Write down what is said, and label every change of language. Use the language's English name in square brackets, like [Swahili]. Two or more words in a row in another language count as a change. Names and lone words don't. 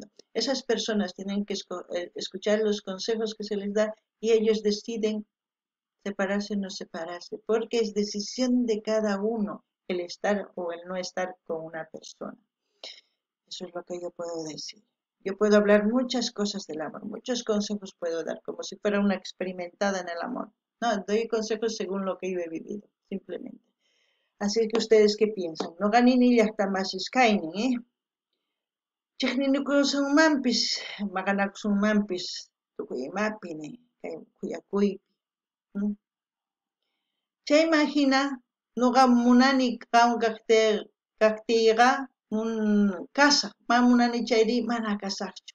[Spanish] Esas personas tienen que escuchar los consejos que se les da y ellos deciden separarse o no separarse, porque es decisión de cada uno el estar o el no estar con una persona. Eso es lo que yo puedo decir. Yo puedo hablar muchas cosas del amor, muchos consejos puedo dar, como si fuera una experimentada en el amor. No, doy consejos según lo que yo he vivido, simplemente. Así que ustedes, ¿qué piensan? No ganini ya está más escainen, ¿eh? [Quechua] Chikninukusunmanpis, maqanakusunmanpis, tukuyimapine, kuyakuypi. Chay imagina, nuqa munani kaqtiyqa kasaq, mana munani chayri mana kasaqchu.